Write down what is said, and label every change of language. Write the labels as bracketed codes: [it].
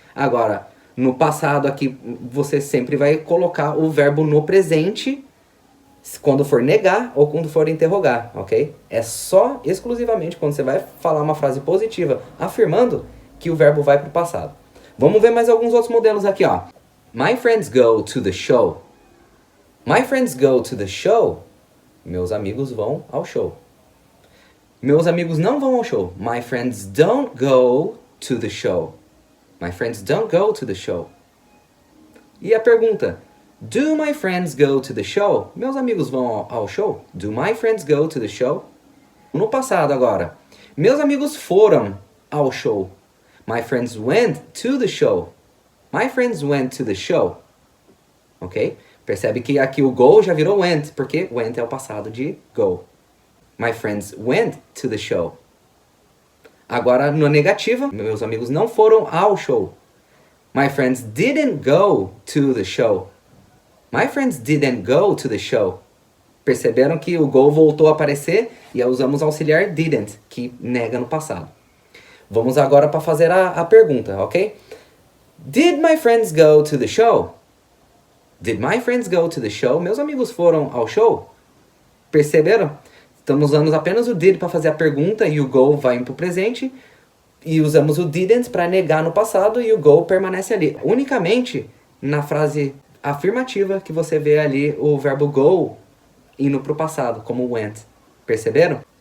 [pt] Agora, no passado aqui, você sempre vai colocar o verbo no presente quando for negar ou quando for interrogar, ok? É só, exclusivamente, quando você vai falar uma frase positiva afirmando que o verbo vai para o passado. Vamos ver mais alguns outros modelos aqui, ó. [en] My friends go to the show. My friends go to the show. [pt] Meus amigos vão ao show. Meus amigos não vão ao show. [en] My friends don't go to the show. My friends don't go to the show. E a pergunta, do my friends go to the show? Meus amigos vão ao show? Do my friends go to the show? [pt] No passado agora. Meus amigos foram ao show. [en] My friends went to the show. My friends went to the show. Ok? [pt] Percebe que aqui o go já virou went, porque went é o passado de go. [en] My friends went to the show. [pt] Agora, na negativa, meus amigos não foram ao show. [en] My friends didn't go to the show. My friends didn't go to the show. [pt] Perceberam que o go voltou a aparecer e usamos o auxiliar didn't, que nega no passado. Vamos agora para fazer a pergunta, ok? [en] Did my friends go to the show? Did my friends go to the show? [pt] Meus amigos foram ao show? Perceberam? Estamos usando apenas o did para fazer a pergunta e o go vai para o presente. E usamos o didn't para negar no passado e o go permanece ali. Unicamente na frase afirmativa que você vê ali o verbo go indo para o passado, como went. Perceberam?